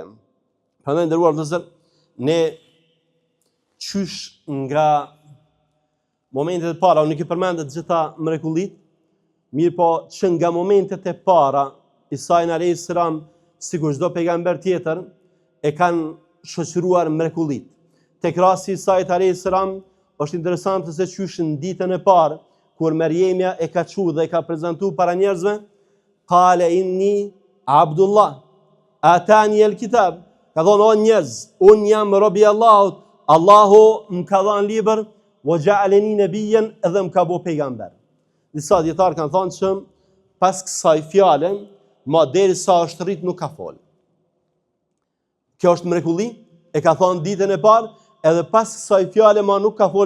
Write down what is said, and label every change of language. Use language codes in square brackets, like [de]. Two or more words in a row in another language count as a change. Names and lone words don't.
[sq] Prandaj nderuar vëllezër, ne qysh nga momentet e para, unë nuk i përmendet gjitha mrekullitë, mirë po që nga momentet e para, Isa [ar] عليه السلام, [sq] sikur çdo pejgamber tjetër, e kanë shoqëruar mrekullitë. Tek rasti i Isait [ar] عليه السلام [sq] është interesante se qysh në ditën e parë, kur Mariemja e ka thënë dhe e ka prezantuar para njerëzve, [ar] قال إني عبد الله آتاني الكتاب, [sq] ka thonë: "O njerëz, unë jam robi i Allahut, Allahu më ka dhënë libër, [ar] وجعلني نبيا, [sq] edhe më ka bë pejgamber." Disa dietar kanë thënë që pas kësaj fjale, ma derisa është rrit nuk ka fol. Kjo është mrekulli, e ka thonë ditën e parë, edhe pas kësaj fjale ma nuk ka fol.